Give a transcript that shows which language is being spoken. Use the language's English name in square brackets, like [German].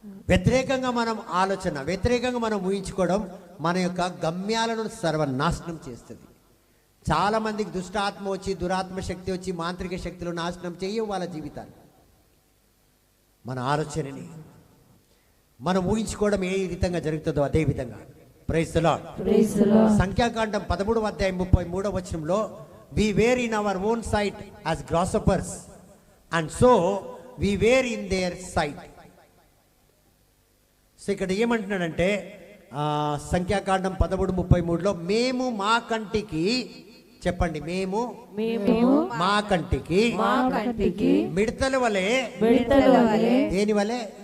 [Telugu] వ్యతిరేకంగా మనం ఆలోచన, వ్యతిరేకంగా మనం ఊహించుకోవడం మన యొక్క గమ్యాలను సర్వనాశనం చేస్తుంది. చాలా మందికి దుష్టాత్మ వచ్చి, దురాత్మ శక్తి వచ్చి, మాంత్రిక శక్తులు నాశనం చేయవు వాళ్ళ జీవితాలు. మన ఆలోచనని మనం ఊహించుకోవడం ఏ విధంగా జరుగుతుందో అదే విధంగా. [English] Praise the lord. [Telugu] సంఖ్యాకాండం 13వ అధ్యాయం 33వ వచనంలో, [English] we were in our own sight as grasshoppers and so we were in their sight. [Telugu] So ఇక్కడ ఏమంటున్నాడంటే సంఖ్యాకాండం 13:33లో, మేము మా కంటికి, చెప్పండి, మేము మా కంటికి మిడతల వలె, దేని వలె?